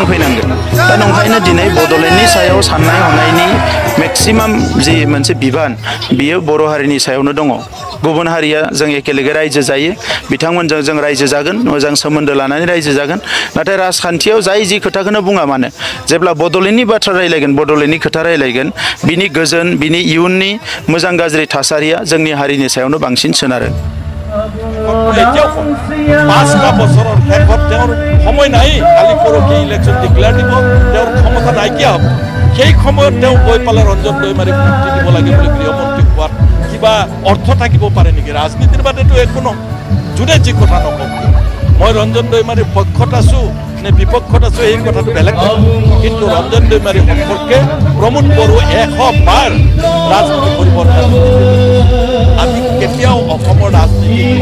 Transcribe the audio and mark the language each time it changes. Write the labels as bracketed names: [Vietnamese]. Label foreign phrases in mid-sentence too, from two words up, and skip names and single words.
[Bodo] फैनांगोन दा नंखायनो दिनै बड'लेण्डनि सायाव साननाय हनायनि मेक्सिमाम जि मोनसे बिबान बियो बर' हारिनि सायावनो दङ गुबुन हारिया जों एखेलेगे रायजो जायो बिथांमोनजों जों रायजो जागोन मोजां सोमोन्दो लानानै रायजो जागोन नाथाय राजखान्थियाव जाय जि खोथाखौनो बुङा मानो जेब्ला बड'लेण्डनि बाथ्रा रायलायगोन बड'लेण्डनि खोथा रायलायगोन बिनि गोजोन बिनि इयुननि मोजां गाज्रि थासारिया जोंनि हारिनि सायावनो बांसिन सोनारो [Assamese] পাঁচটা বছৰৰ শেষত তেওঁৰ সময় নাই কালি পৰহি [English] election declare [Assamese] দিব তেওঁৰ ক্ষমতা নাইকিয়া হ'ব সেই সময়ত তেওঁ গৈ পালে ৰঞ্জন দৈমাৰীক মুক্তি দিব লাগে বুলি গৃহমন্ত্ৰী কোৱাত কিবা অৰ্থ থাকিব পাৰে নেকি ৰাজনীতিৰ বাদেতো একো নহয় যোনে যি কথা নকওঁ মই ৰঞ্জন দৈমাৰীৰ পক্ষত আছোঁ নে বিপক্ষত আছোঁ এই কথাটো বেলেগ কিন্তু ৰঞ্জন দৈমাৰী সম্পৰ্কে প্ৰমোদ বড়ো 100 বাৰ ৰাজনীতি পৰিৱৰ্তন আমি কেতিয়াও অসমৰ ৰাজনীতি